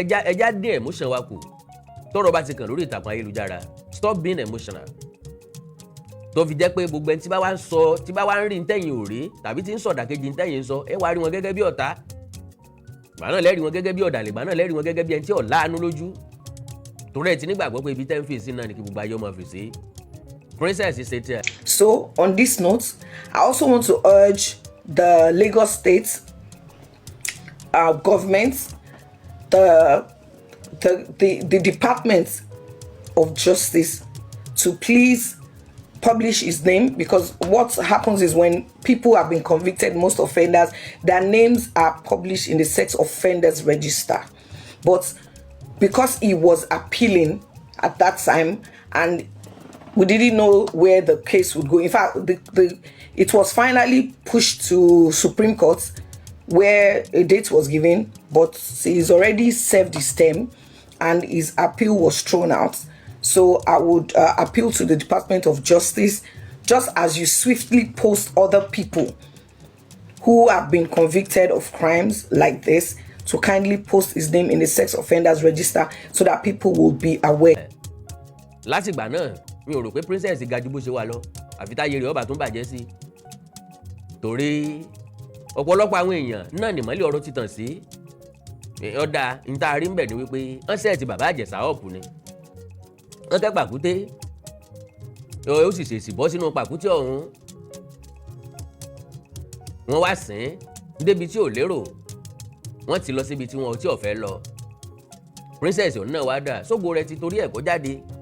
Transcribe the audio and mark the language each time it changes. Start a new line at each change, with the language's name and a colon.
Yoruba: ẹja dín emotion wa kù tọ́rọ̀ bá ti kàn lórí ìtàkùn ayélujára
English: stop being emotional
Yoruba: tó fi jẹ́ pé gbogbo ẹni tí bá wá ń sọ tí bá wá ń rí ntẹ́yìn ò rí tàbí tí ń sọ̀dàkejì ntẹ́yìn ń sọ ẹ wá rí wọn gẹ́gẹ́ bí ọ̀tá ìgbà náà lẹ́rìí wọn gẹ́gẹ́ bí ọ̀dàlẹ̀ ìgbà náà lẹ́rìí wọn gẹ́gẹ́ bí ẹni tí ò láàánú lójú torí ẹ ti nígbàgbọ́ pé ibi tẹ́ ń fèsì náà ni kí gbogbo ayé ọmọ fèsì Princess Setan.
English: So on this note, I also want to urge the Lagos State government, the Department of Justice, to please publish his name, because what happens is when people have been convicted, most offenders, their names are published in the sex offenders register. But because he was appealing at that time and we didn't know where the case would go. In fact, it was finally pushed to Supreme Court where a date was given, but he's already served his term and his appeal was thrown out. So I would appeal to the Department of Justice, just as you swiftly post other people who have been convicted of crimes like this, to kindly post his name in the sex offenders register so that people will be aware.
Yoruba: Látìgbà náà mi ò rò pé Princess ga jù bó ṣe wà lọ àfi táyé rẹ̀ ọba tún bàjẹ́ sí torí ọ̀pọ̀lọpọ̀ àwọn èèyàn náà nìmọ́lẹ̀ ọ̀rọ̀ ti tàn sí ọ̀dà níta rí ń bẹ̀ ni wípé wọ́n sẹ́ẹ̀tì bàbá Ìjẹ̀ṣà ọ̀pù ni wọ́n tẹ́ pàkúté ó sì ṣèṣì bọ́ sínú pàkúté ọ̀hún wọ́n wá sìn débi tí ò lérò wọ́n ti lọ síbi tí wọn ò tí ò fẹ́ lọ Princess ọ̀hún náà wá dà sógo rẹ̀ ti torí ẹ̀kọ́ jáde